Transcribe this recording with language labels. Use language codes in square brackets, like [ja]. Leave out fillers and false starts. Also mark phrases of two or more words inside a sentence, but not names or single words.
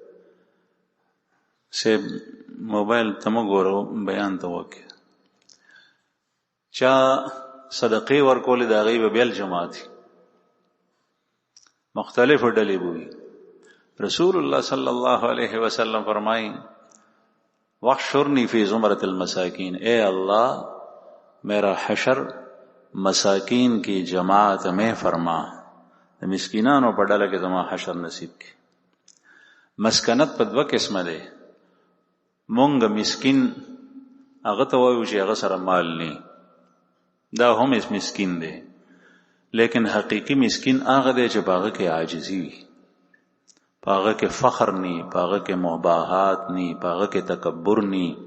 [ps] سیب موبایل ته مه ګوره، بیان ته وکړه. چا صدقې ورکولې د هغوی به بېل جماعت وي، مختلف ډلې به وي. [ar] رسول الله صلی الله علیه وسلم فرمائی واحشرنی فی زمرة المساکین، [ur] اے اللہ میرا حشر مساکین کی جماعت میں فرما، [ps] د مسکینانو په ډله کې زما حشر نصیب کی. مسکنت په دوه قسمه دی. مونږ مسکین هغه ته وایو چې هغه سره مال نه، دا هم مسکین دی، لیکن حقیقی مسکین هغه دی چې په هغه کې عاجزي وي، په هغه کې فخر نی، په هغه کې مباحات نی، په هغه کې تکبر نی.